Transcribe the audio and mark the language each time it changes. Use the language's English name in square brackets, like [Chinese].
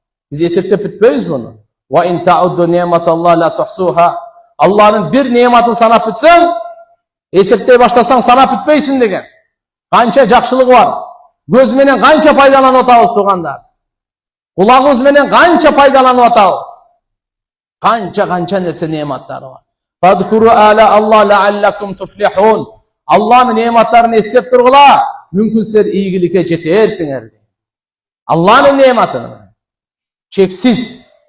[Kyrgyz] Биз эсептеп бүтпөйбүз муну. [Arabic] Ва ин таудду неаматаллахи ла тухсуха. [Kyrgyz] Алланын бир неаматын санап бүтсөң, эсептей баштасаң санап бүтпөйсүн деген. Канча жакшылыгы бар. Көз менен канча пайдаланып атабыз туугандар. Кулагыбыз менен канча пайдаланып атабыз. Канча нерсе неаматтары бар. [Arabic] Фадкуру аля Алла лааллакум туфлихун. [Kyrgyz] Алланын неаматтарын эстеп тургула, мүмкүн силер ийгиликке жетерсиңер. Алланын неаматы чексиз.